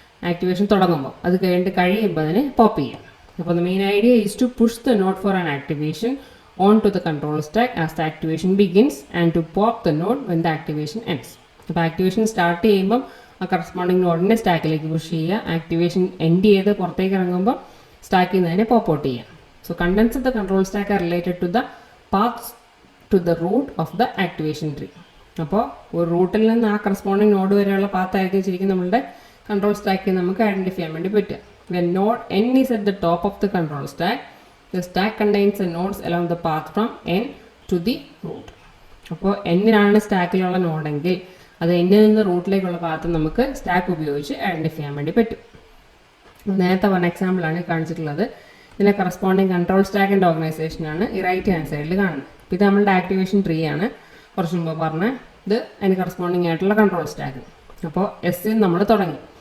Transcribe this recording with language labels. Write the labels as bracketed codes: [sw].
[ml] Activation തുടങ്ങുമ്പോൾ അത് കഴിയുമ്പോൾ അതിനെ പോപ്പ് ചെയ്യാം. [en] അപ്പോൾ the main idea is to push the node for an activation on to the control stack as the activation begins and to pop the node when the activation ends. [ml] അപ്പോൾ activation start ചെയ്യുമ്പം ആ corresponding നോഡിനെ സ്റ്റാക്കിലേക്ക് push ചെയ്യുക. Activation end ചെയ്ത് പുറത്തേക്ക് ഇറങ്ങുമ്പോൾ സ്റ്റാക്കിൽ നിന്ന് അതിനെ പോപ്പ് ഔട്ട് ചെയ്യാം. [en] So contents of the control stack are related to the paths to the root of the activation tree. [ml] അപ്പോൾ ഒരു റൂട്ടിൽ നിന്ന് ആ കറസ്പോണ്ടിങ് നോഡ് വരെയുള്ള പാത്ത് ആയിരിക്കും ശരിക്കും നമ്മളുടെ കൺട്രോൾ സ്റ്റാക്കിൽ നമുക്ക് ഐഡൻറ്റിഫൈ ചെയ്യാൻ വേണ്ടി പറ്റുക. [en] When node n is at the top of the control stack, the stack contains the nodes along the path from n to the root. [ml] അപ്പോൾ n-ലാണ് സ്റ്റാക്കിലുള്ള നോഡെങ്കിൽ അത് n-ൽ നിന്ന് റൂട്ടിലേക്കുള്ള പാത്ത് നമുക്ക് സ്റ്റാക്ക് ഉപയോഗിച്ച് ഐഡൻറ്റിഫൈ ചെയ്യാൻ വേണ്ടി പറ്റും. നേരത്തെ പറഞ്ഞ എക്സാമ്പിളാണ് കാണിച്ചിട്ടുള്ളത്. ഇതിൻ്റെ കറസ്പോണ്ടിങ് കൺട്രോൾ സ്റ്റാക്കിൻ്റെ ഓർഗനൈസേഷനാണ് ഈ റൈറ്റ് ഹാൻഡ് സൈഡിൽ കാണുന്നത്. ഇത് നമ്മളുടെ ആക്ടിവേഷൻ ട്രീ ആണ്. കുറച്ച് മുമ്പ് പറഞ്ഞ ഇത് അതിന് കറസ്പോണ്ടിങ് ആയിട്ടുള്ള കൺട്രോൾ സ്റ്റാക്ക്. അപ്പോൾ എസ്സിൽ നമ്മൾ തുടങ്ങി.